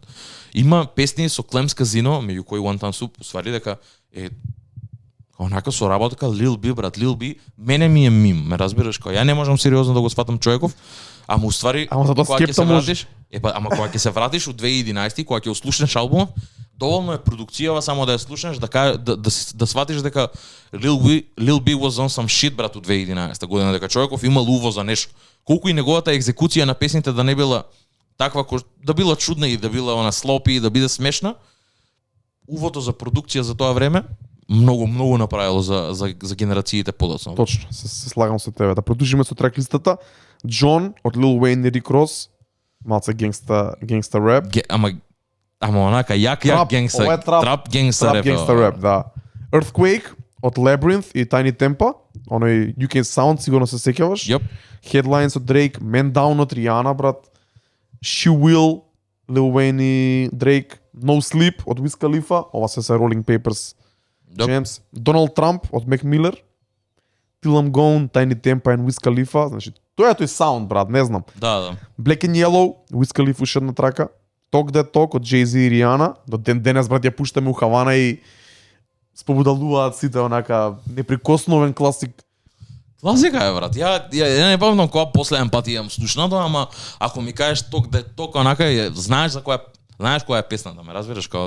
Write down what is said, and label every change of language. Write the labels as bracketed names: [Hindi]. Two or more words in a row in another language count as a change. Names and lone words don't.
[Macedonian] Има песни со Клемс Казино, меѓу кои One Time Soup, уствари дека е онака со работа ка Lil B, брат, Lil B, мене ми е мим, ме разбираш, кој ја не можам сериозно да го сватам човеков, ама уствари Ама затоа кога ќе скепта се може. вратиш, ама кога ќе се вратиш у 2011 кога ќе услушнеш албумот, доволно е продукцијава само да ја слушнеш, да сватиш дека Lil B [English] was on some shit, [Macedonian] брат, у 2011 година, дека човеков имал уво за нешто. Колку и неговата екзекуција на песните да не била таква, да била чудна и да била она слопи и да биде смешна, увото за продукција за тоа време многу направило за генерациите подоцна. Точно, се слагам со тебе. Да продолжиме со трак листата. John од Lil Wayne и Rick Ross, малце генгста реп. Ама онака јак Трап, генгста, ова е трап генгста Trap реп. [English] gangsta rap, [Macedonian] да. Earthquake од Labyrinth и Tiny Tempa, оној You Can Sound, сигурно се сеќаваш. Јап. Headlines од Drake, Man Down од Rihanna, брат. She Will, Lil Wayne и Drake. No Sleep од Wiz Khalifa, ова се Rolling Papers Jams. Donald Trump од Mac Miller. Till I'm Gone, Tiny Tempa и Wiz Khalifa. Значи, тоа е тој саунд, брат, не знам. Да. Black and Yellow, Wiz Khalifa уште една трака. Talk That Talk од Jay-Z и Rihanna. До ден денес, брат, ја пуштаме у Хавана и спобудалуваат сите онака неприкосновен класик. Класика е, брат. Ја не памтам кога последен пат имам слушнато, ама ако ми кажеш Talk That Talk, онака знаеш која е песната, ме разбираш, кога